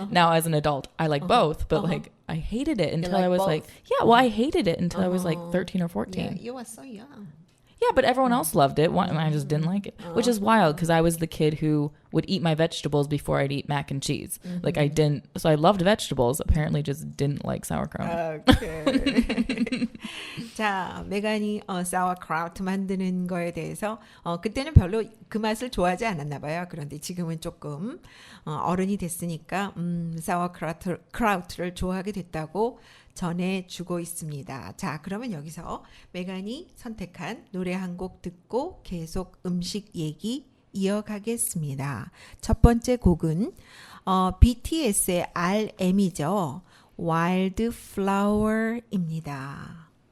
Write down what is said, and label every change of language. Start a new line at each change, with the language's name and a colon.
English: Now as an adult, I like both, but I hated it until I was like, I hated it until I was like 13 or 14. Yeah, you were so young. Yeah, but everyone else loved it. And I just didn't like it, which is wild because I was the kid who would eat my vegetables before I'd eat mac and cheese. Like I didn't, so I loved vegetables, apparently just didn't like sauerkraut. Okay.
Korean: 자, 메간이 sauerkraut 만드는 거에 대해서 그때는 별로 그 맛을 좋아하지 않았나 봐요. 그런데 지금은 조금 어른이 됐으니까 sauerkraut를 좋아하게 됐다고 전해주고 있습니다. 자, 그러면 여기서 메간이 선택한 노래 한 곡 듣고 계속 음식 얘기 이어가겠습니다. 첫 번째 곡은 BTS의 RM이죠. Wildflower입니다.